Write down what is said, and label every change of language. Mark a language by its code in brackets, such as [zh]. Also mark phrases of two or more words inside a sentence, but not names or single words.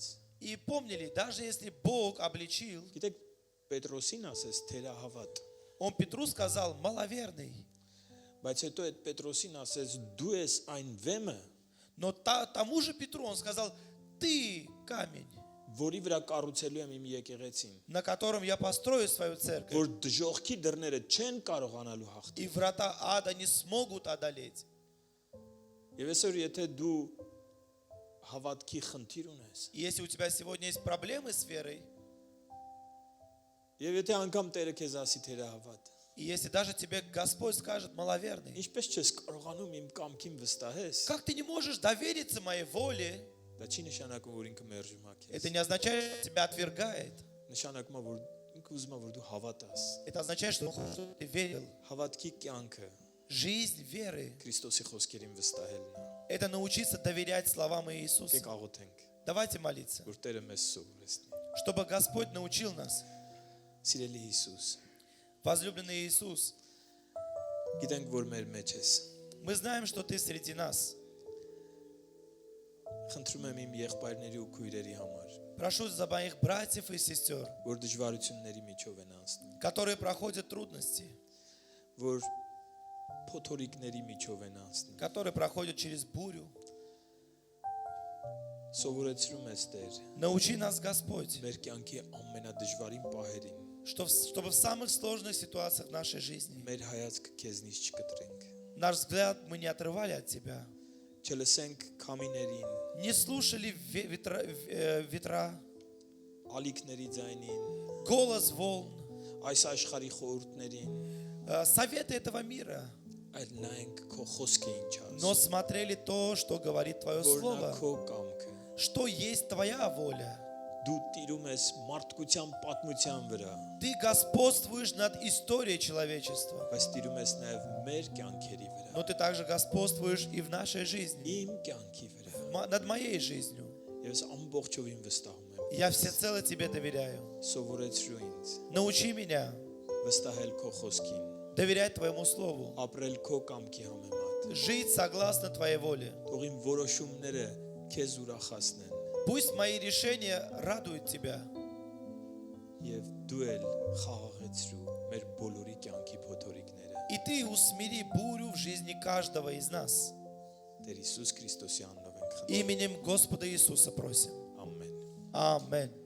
[ru] И помнили, даже если Бог обличил, [hy] Գիտեք, Պետրոսին ասես թերահավատ, [ru] Он Петру сказал, маловерный. [hy] բայց հետո այդ Պետրոսին ասես դու ես այն վեմը, [ru] Но тому же Петру он сказал, ты камень, [hy] որի վրա կառուցելու եմ իմ եկեղեցին, [ru] на котором я построю свою церковь, [hy] որ դժողքի դռները չեն կարողանալու հաղթել։ [ru] и врата ада не смогут одолеть. [hy] Եվ այսօր եթե դու հավատքի խնդիր ունես, [ru] И если у тебя сегодня есть проблемы с верой, [hy] եւ եթե անգամ Տերը քեզ ասի թերահավատ, [ru] и если даже тебе Господь скажет маловерный, [hy] ինչպես չես կարողանում իմ կամքին վստահես, [ru] как ты не можешь довериться моей воле, [hy] դա չի նշանակում, որ ինքը մերժում է քեզ։ [ru] это не означает, что тебя отвергает. [hy] Նշանակում է, որ ինքը ուզում է, որ դու հավատաս։ [ru] Это означает, что он хочет, чтобы ты верил. [hy] Հավատքի կյանքը [ru] Жизнь веры [hy] Քրիստոսի խոսքերին վստահելն է։ – [ru] это научиться доверять словам Иисуса. [hy] Եկեք աղոթենք, [ru] Давайте молиться, [hy] որ Տերը մեզ սովորեցնի։ [ru] чтобы Господь научил нас. [hy] Սիրելի Հիսուս, [ru] Возлюбленный Иисус, [hy] գիտենք, որ մեր մեջ ես։ [ru] мы знаем, что Ты среди нас. [hy] Խնդրում եմ իմ եղբայրների ու քույրերի համար, [ru] Прошу за моих братьев и сестер, [hy] որ դժվարությունների միջով են անցնում, [ru] которые проходят трудности, [hy] որ փոթորիկների միջով են անցնում։ [ru] которые проходят через бурю. [hy] Սովորեցրում ես Տեր, [ru] Научи нас, Господь, [hy] մեր կյանքի ամենադժվարին пահերին [ru] чтобы в самых сложных ситуациях нашей жизни [hy] մեր հայացքը քեզնից չկտրենք։ [ru] наш взгляд мы не отрывали от Тебя, [hy] Չլսենք քամիներին, [ru] не слушали ветра, [hy] ալիքների ձայնին, [ru] голос волн, [hy] այս աշխարհի խորհուրդներին, [ru] советы этого мира, [hy] այլ նայենք քո խոսքը ինչ [ru] но [hy] ասում, [ru] смотрели то, что говорит Твое [hy] որն է [ru] Слово, [hy] քո կամքը։ [ru] что есть Твоя воля. [hy] Դու տիրում ես մարդկության պատմության վրա, [ru] Ты господствуешь над историей человечества, [hy] բայց տիրում ես նաև մեր կյանքերի վրա, [ru] но Ты также господствуешь и в нашей жизни, [hy] իմ կյանքի վրա։ [ru] над моей жизнью. [hy] Ես ամբողջովին վստահում եմ։ [ru] Я всецело Тебе доверяю. [hy] Սովորեցրու ինձ [ru] Научи меня [hy] վստահել քո խոսքին, [ru] доверять Твоему Слову, [hy] ապրել քո կամքի համեմատ։ [ru] жить согласно Твоей воле. [hy] Թող իմ որոշումները քեզ ուրախացնեն [ru] Пусть мои решения радуют Тебя, [hy] եւ դու էլ խաղաղեցրու մեր բոլորի կյանքի փոթորիկները։ [ru] и Ты усмири бурю в жизни каждого из нас. [hy] Տեր Հիսուս Քրիստոսի անունով ենք խնդրում։ [ru] Именем Господа Иисуса просим. [hy] Ամեն։ [ru] Аминь.